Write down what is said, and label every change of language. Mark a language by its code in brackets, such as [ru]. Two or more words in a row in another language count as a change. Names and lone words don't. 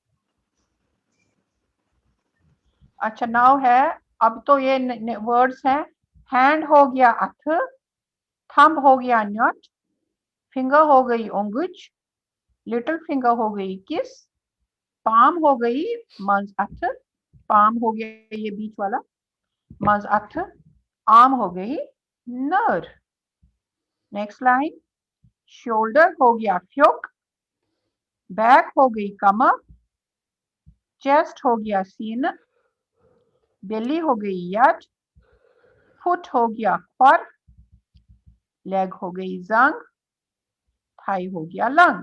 [hi] अच्छा नाउ है. अब तो ये वर्ड्स हैं. हैंड हो गया अथ, थंब हो गया नट, फिंगर हो गई उंगज, लिटिल फिंगर हो गई किस, पाम हो गई [ks] मंज अथ, [hi] पाम हो गया ये बीच वाला [ks] मंज अथ, [hi] आर्म हो गई नर. [en] Next line. [hi] शोल्डर हो गया फ्योक, बैक हो गई कमर, चेस्ट हो गया सीन, बेली हो गई यट, फुट हो गया फर, लेग हो गई जंग, थाई हो गया लंग.